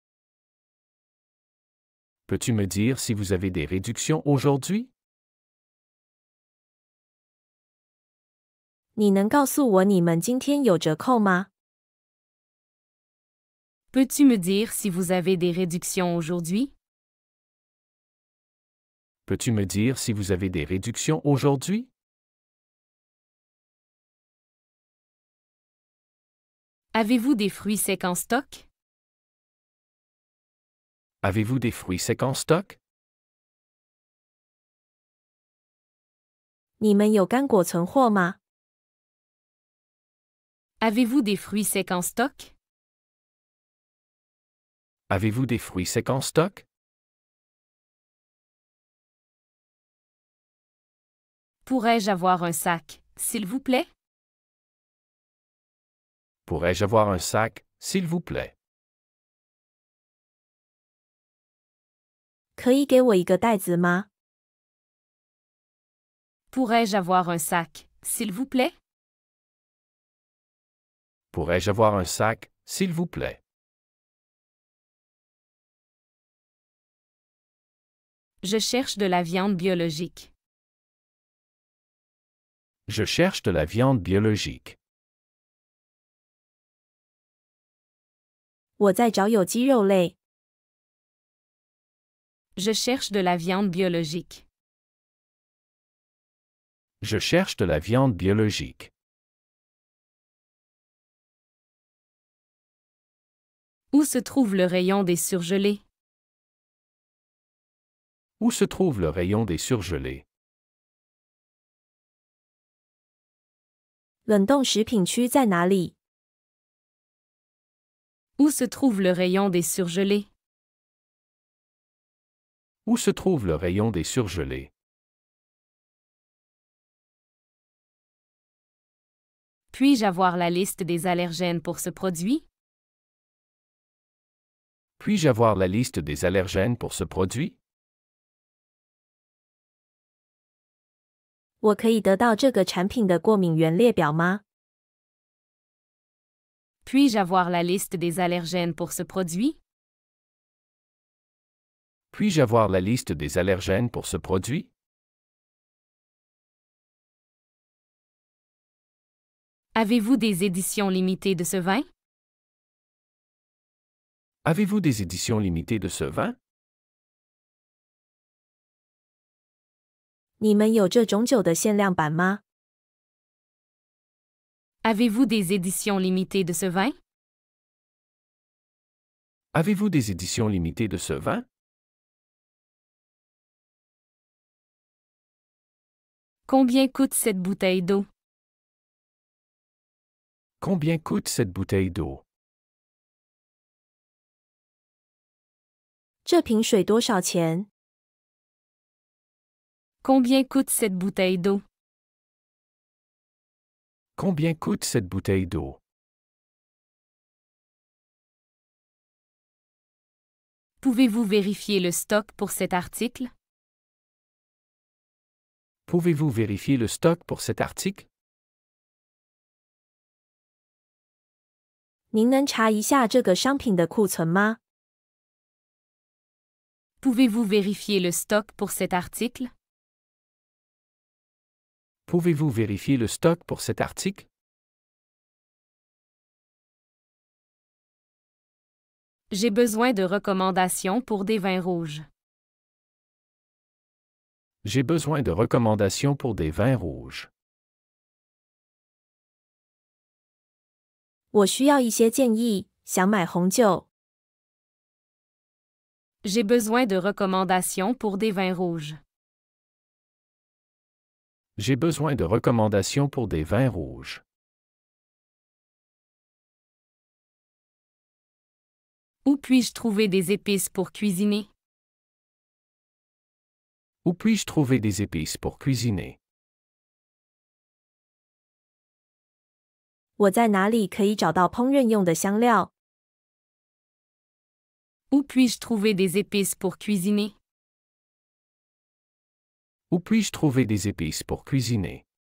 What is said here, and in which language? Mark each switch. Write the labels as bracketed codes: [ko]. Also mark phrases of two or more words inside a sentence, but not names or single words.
[fr] Peux-tu me dire si vous avez des réductions aujourd'hui? [zh] 你能告诉我你们今天有折扣吗？ [fr] Peux-tu me dire si vous avez des réductions aujourd'hui? Peux-tu me dire si vous avez des réductions aujourd'hui? Avez-vous des fruits secs en stock? Avez-vous des fruits secs en stock? [zh] 你们有干果存货吗？ [fr] Avez-vous des fruits secs en stock? Avez-vous des fruits secs en stock? Pourrais-je avoir un sac, s'il vous plaît? Pourrais-je avoir un sac, s'il vous plaît. [zh] 可以给我一个袋子吗？ [fr] Pourrais-je avoir un sac, s'il vous plaît? Pourrais-je avoir un sac, s'il vous plaît? Je cherche de la viande biologique. Je cherche de la viande biologique. [zh] 我在找有机肉类。 [fr] Je cherche de la viande biologique. Je cherche de la viande biologique. Où se trouve le rayon des surgelés? Où se trouve le rayon des surgelés? [zh] 冷冻食品区在哪里？ [fr] Où se trouve le rayon des surgelés? Où se trouve le rayon des surgelés? Puis-je avoir la liste des allergènes pour ce produit? Puis-je avoir la liste des allergènes pour ce produit? [zh] 我可以得到这个产品的过敏原列表吗？ [fr] Puis-je avoir la liste des allergènes pour ce produit? Puis-je avoir la liste des allergènes pour ce produit? Avez-vous des éditions limitées de ce vin? Avez-vous des éditions limitées de ce vin? [zh] 你们有这种酒的限量版吗？ [fr] Avez-vous des éditions limitées de ce vin? Avez-vous des éditions limitées de ce vin? Combien coûte cette bouteille d'eau? Combien coûte cette bouteille d'eau? [zh] 这瓶水多少钱？ [fr] Combien coûte cette bouteille d'eau? Combien coûte cette bouteille d'eau? Pouvez-vous vérifier le stock pour cet article? Pouvez-vous vérifier le stock pour cet article? [zh] 您能查一下这个商品的库存吗？ [fr] Pouvez-vous vérifier le stock pour cet article? Pouvez-vous vérifier le stock pour cet article? J'ai besoin de recommandations pour des vins rouges. J'ai besoin de recommandations pour des vins rouges. [zh] 我需要一些建议，想买红酒。 [fr] J'ai besoin de recommandations pour des vins rouges. J'ai besoin de recommandations pour des vins rouges. Où puis-je trouver des épices pour cuisiner? Où puis-je trouver des épices pour cuisiner? [zh] 我在哪里可以找到烹饪用的香料？ [fr] Où puis-je trouver des épices pour cuisiner? Où puis-je trouver des épices pour cuisiner?